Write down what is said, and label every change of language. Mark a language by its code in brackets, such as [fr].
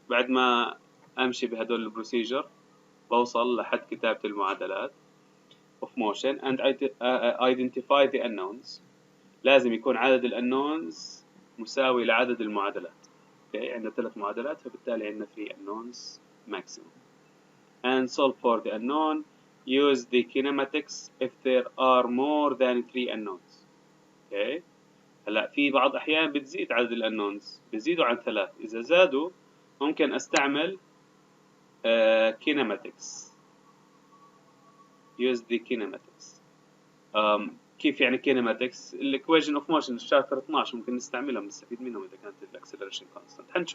[ar] بعد ما أمشي بهدول البروسيجر بوصل لحد كتابة المعادلات [en] of motion and identify the unknowns. [ar] لازم يكون عدد الunknowns مساوي لعدد المعادلات. [en] okay. [ar] عندنا 3 معادلات فبالتالي عندنا 3 unknowns maximum. [en] and solve for the unknown. use the kinematics if there are more than 3 unknowns. okay. [ar] هلا في بعض أحيان بتزيد عدد الأنونز، بيزيدوا عن 3. إذا زادوا ممكن أستعمل kinematics. [en] use the kinematics. [ar] كيف يعني kinematics؟ الإكويشن أوف موشن الشابتر 12 ممكن نستعملها، نستفيد منهم إذا كانت الأكسلريشن كونستانت.